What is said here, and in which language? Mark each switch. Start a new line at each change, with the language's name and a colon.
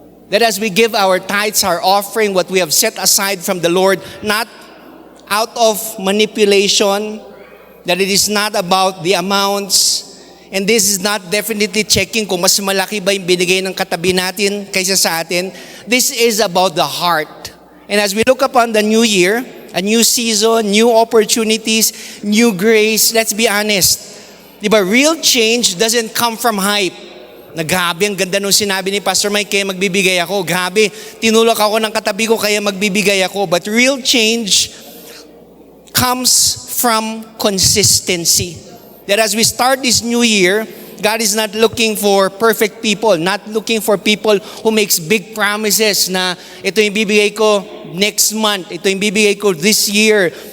English: That as we give our tithes, our offering, what we have set aside from the Lord, not out of manipulation, that it is not about the amounts, and this is not definitely checking
Filipino: kung mas malaki ba yung binigay ng katabi natin kaysa sa atin.
English: This is about the heart. And as we look upon the new year, a new season, new opportunities, new grace, let's be honest. Diba, real change doesn't come from hype.
Filipino: Grabe, ang ganda nung sinabi ni Pastor Mike, kaya magbibigay ako. Grabe, tinulak ako ng katabi ko, kaya magbibigay ako.
English: But real change comes from consistency. That as we start this new year, God is not looking for perfect people, not looking for people who makes big promises
Filipino: na ito yung bibigay ko
English: next month,
Filipino: ito yung bibigay ko
English: this year.